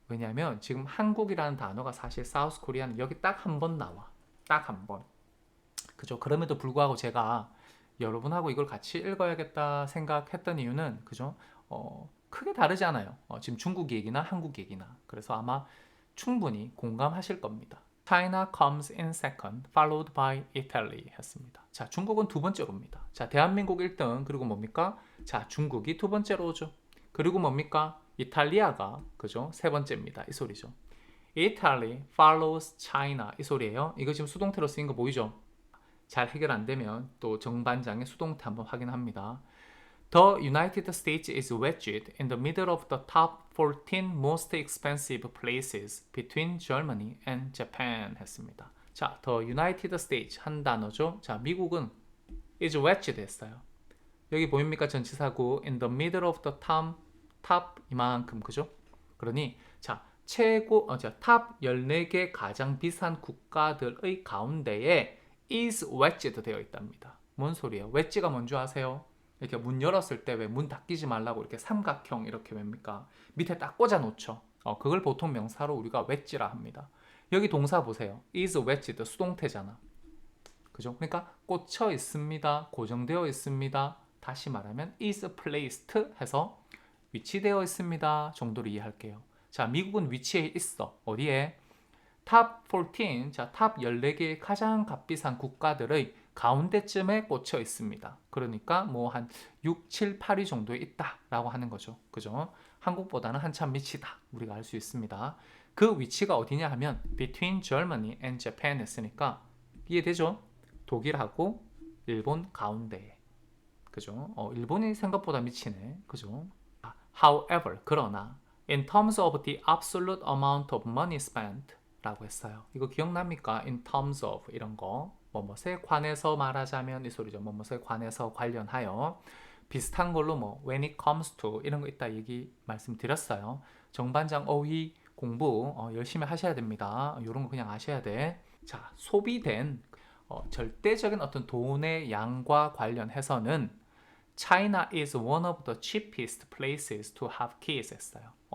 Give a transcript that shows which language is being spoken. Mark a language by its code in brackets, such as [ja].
[ko] 왜냐하면 지금 한국이라는 단어가 사실 사우스 코리아는 여기 딱 한 번 나와. 딱 한 번. 그죠? 그럼에도 불구하고 제가 여러분하고 이걸 같이 읽어야겠다 생각했던 이유는 그죠? 크게 다르지 않아요. 지금 중국 얘기나 한국 얘기나. 그래서 아마 충분히 공감하실 겁니다. [en] China comes in second, followed by Italy 했습니다. [ko] 자, 중국은 두 번째로 옵니다. 자, 대한민국 1등, 그리고 뭡니까? 자, 중국이 두 번째로 오죠. 그리고 뭡니까? 이탈리아가, 그죠? 세 번째입니다. 이 소리죠. [en] Italy follows China. 이 소리예요. [ko] 이거 지금 수동태로 쓰인 거 보이죠? 잘 해결 안 되면 또 정반장의 수동태 한번 확인합니다. [en] The United States is wedged in the middle of the top 14 most expensive places between Germany and Japan 했습니다. [ko] 자, The United States 한 단어죠. 자, 미국은 [en] is wedged [ko] 했어요. 여기 보입니까? 전치사구 [en] in the middle of the top [ko] 이만큼, 그죠? 그러니 자, 탑 14개 가장 비싼 국가들의 가운데에 [en] is wedged [ko] 되어 있답니다. 뭔 소리예요? 웨지가 뭔지 아세요? 이렇게 문 열었을 때 왜 문 닫히지 말라고 이렇게 삼각형 이렇게 뭡니까? 밑에 딱 꽂아 놓죠. 그걸 보통 명사로 우리가 웨지라 합니다. 여기 동사 보세요. [en] is wedged 수동태잖아. [ko] 그죠? 그러니까 꽂혀 있습니다. 고정되어 있습니다. 다시 말하면 [en] is placed [ko] 해서 위치되어 있습니다. 정도로 이해할게요. 자, 미국은 위치해 있어. 어디에? 탑 14, 자, 탑 14개의 가장 값비싼 국가들의 가운데쯤에 꽂혀 있습니다. 그러니까 뭐 한 6, 7, 8위 정도에 있다라고 하는 거죠. 그죠? 한국보다는 한참 밑이다. 우리가 알 수 있습니다. 그 위치가 어디냐 하면 [en] between Germany and Japan [ko] 했으니까 이해되죠? 독일하고 일본 가운데에. 그죠? 일본이 생각보다 미치네. 그죠? [en] However, 그러나 in terms of the absolute amount of money spent 라고 했어요. [ko] 이거 기억납니까? in terms of 이런 거 뭐뭐에 관해서 말하자면 이 소리죠. 뭐뭐에 관해서 관련하여 비슷한 걸로 뭐 [en] when it comes to [ko] 이런 거 있다 얘기 말씀드렸어요. 정반장 어휘 공부 열심히 하셔야 됩니다. 이런 거 그냥 아셔야 돼. 자, 소비된 절대적인 어떤 돈의 양과 관련해서는 [en] China is one of the cheapest places to have kids 했어요.